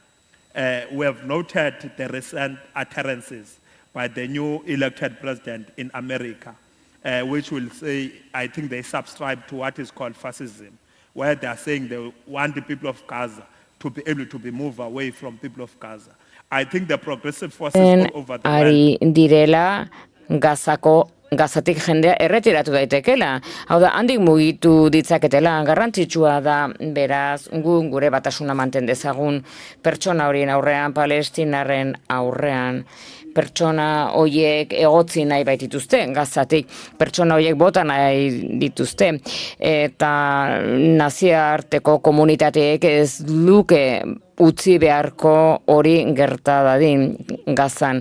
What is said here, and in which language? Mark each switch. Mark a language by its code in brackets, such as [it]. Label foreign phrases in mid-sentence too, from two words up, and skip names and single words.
[en] We have noted the recent utterances by the new elected president in America, which will say, I think they subscribe to what is called fascism, where they are saying they want the people of Gaza to be able to be moved away from people of Gaza. I think the progressive forces all over the [eu] world direla Gazatik jendea erretiratu daitekela. Hau da, handik mugitu ditzaketela, garrantzitsua da, beraz, gure batasuna manten dezagun pertsona horien aurrean, palestinarren aurrean, pertsona horiek egotzi nahi baitituzte, Gazatik, pertsona horiek bota nahi dituzte, eta nazioarteko komunitateek ez luke utzi beharko hori gerta dadin Gazan.